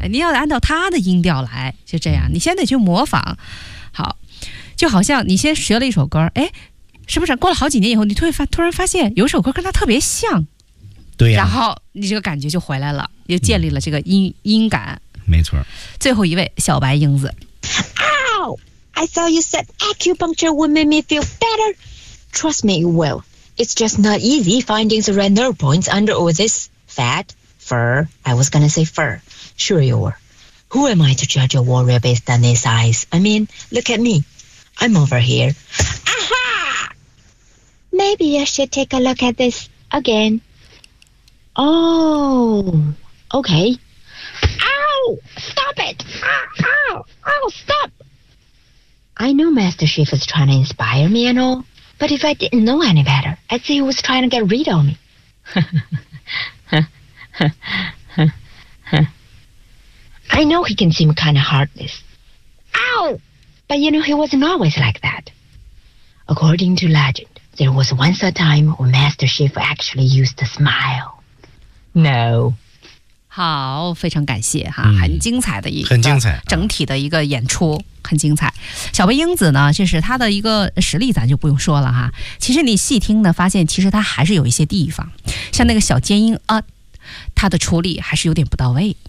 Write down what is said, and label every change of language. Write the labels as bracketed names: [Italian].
[Chinese] 你要按照他的音调来，就这样。你先得去模仿。好，就好像你先学了一首歌，哎，是不是过了好几年以后，你突然发现有首歌跟他特别像，对呀、啊，然后你这个感觉就回来了，又建立了这个音感。没错。最后一位小白英子。 [English] Ow! I thought you said acupuncture would make me feel better. Trust me, it will. It's just not easy finding the red nerve points under all this fat fur. I was gonna say fur. Sure you were. Who am I to judge a warrior based on his eyes? I mean, look at me. I'm over here. Aha! Maybe I should take a look at this again. Oh, okay. Ow! Stop it! Ow! Ow! Stop! I know Master Chief is trying to inspire me and all, but if I didn't know any better, I'd say he was trying to get rid of me. I know he can seem kind of heartless. Ow! But you know, he wasn't always like that. According to legend,There was once a time when Master Chief actually used to smile. No. [Chinese] 好，非常感谢哈，很精彩的一个，很精彩，整体的一个演出、很精彩。小白英子呢，就是他的一个实力，咱就不用说了哈。其实你细听呢，发现其实他还是有一些地方，像那个小尖音啊，他的处理还是有点不到位。